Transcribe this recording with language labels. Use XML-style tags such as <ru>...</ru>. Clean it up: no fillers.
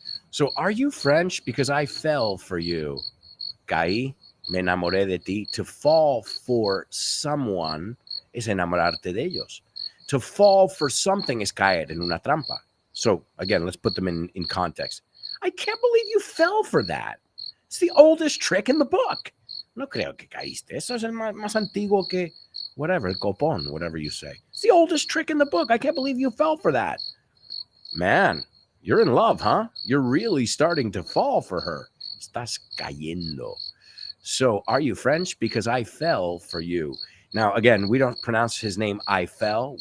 <en>So are you French? Because I fell for you.</en> <es>Caí, me enamoré de ti.</es> <en>To fall for someone</en> <es>es enamorarte de ellos.</es> <en>To fall for something</en> <es>es caer en una trampa.</es> <en>So again, let's put them in context. I can't believe you fell for that. It's the oldest trick in the book.</en> <es>No creo que caíste. Eso es el más antiguo que whatever, el copón,</es> <en>whatever you say. It's the oldest trick in the book. I can't believe you fell for that. Man, you're in love, huh? You're really starting to fall for her.</en> <es>Estás cayendo.</es> <en>So are you French? Because I fell for you. Now, again, we don't pronounce his name I fell.</en>